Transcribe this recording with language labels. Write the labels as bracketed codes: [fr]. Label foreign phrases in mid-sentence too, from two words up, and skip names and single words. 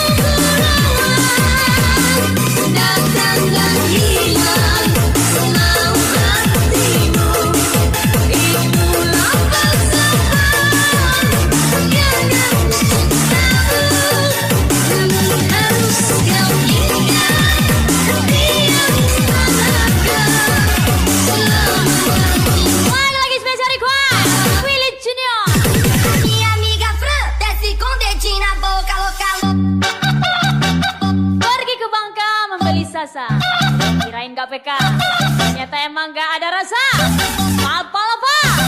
[id] berawal, datang dan hilang, selalu hatimu, itulah falsafah yang aku tahu, namun harus kau ingat, hati yang Lagi [en] spesial request [id] Willy Junior. [pt] Minha amiga Fran desce com dedinho na boca, louca, louca. [id] Pergi ke Bangka membeli sasa. Kirain gak PK, ternyata emang gak ada rasa. Papa Loba.